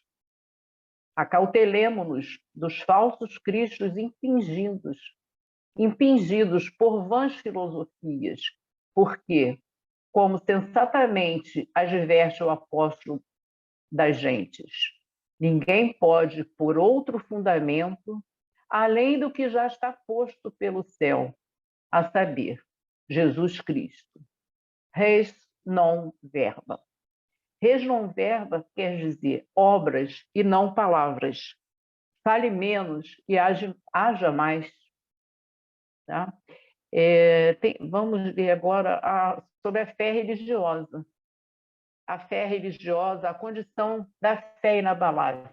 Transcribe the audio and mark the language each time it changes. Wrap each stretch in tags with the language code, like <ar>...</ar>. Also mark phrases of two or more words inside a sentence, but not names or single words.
<pt>Acautelemo-nos dos falsos cristos impingidos por vãs filosofias, porque, como sensatamente adverte o apóstolo das gentes, ninguém pode pôr outro fundamento além do que já está posto pelo céu, a saber, Jesus Cristo.</pt> <la>Res non verba. Res non verba</la> <pt>quer dizer obras e não palavras. Fale menos e haja mais. Tá? Vamos ler agora sobre a fé religiosa. A fé religiosa, a condição da fé inabalável.</pt>